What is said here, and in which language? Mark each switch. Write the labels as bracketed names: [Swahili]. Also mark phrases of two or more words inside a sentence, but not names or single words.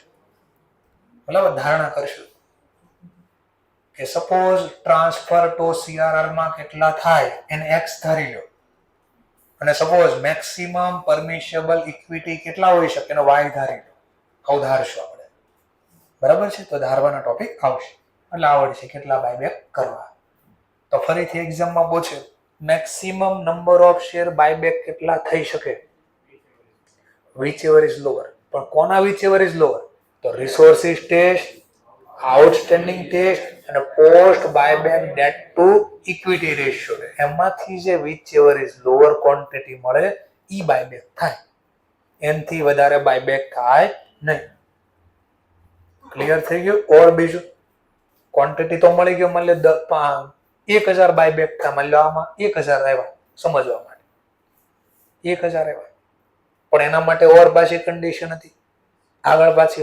[Gujarati] બરાબર, ધારણા કરશું કે [English] suppose transfer to CRR [Gujarati] માં કેટલા થાય એને એક્સ ધારી લો, અને [English] suppose maximum permissible equity [Gujarati] કેટલા હોઈ શકે એનો વાય ધારી લો. આવું ધારશું આપણે. બરાબર છે, તો ધારવાના ટોપિક આવશે એટલે આવડશે કેટલા બાયબેક કરવા. તો ફરીથી એક્ઝામમાં પૂછે [English] maximum number of share buyback [Gujarati] કેટલા થઈ શકે, [English] which ever is lower. [Gujarati] પણ કોના [English] which ever is lower? તો resources test, outstanding test અને post buyback debt to equity ratio, [Gujarati] એમાંથી જે [English] which ever is lower ક્વોન્ટિટી [Gujarati] મળે ઈ [English] બાયબેક થાય. [Gujarati] એનથી વધારે બાયબેક થાય નહીં. ક્લિયર થઈ ગયું? ઓર બીજું ક્વોન્ટિટી તો મળી ગયો, માની લો 1000 બાયબેક થાય, માની લો આમાં 1000 આવ્યા, સમજવા માટે 1000 આવ્યા, પણ એના માટે ઓર પાછી કન્ડિશન હતી આગળ પાછી.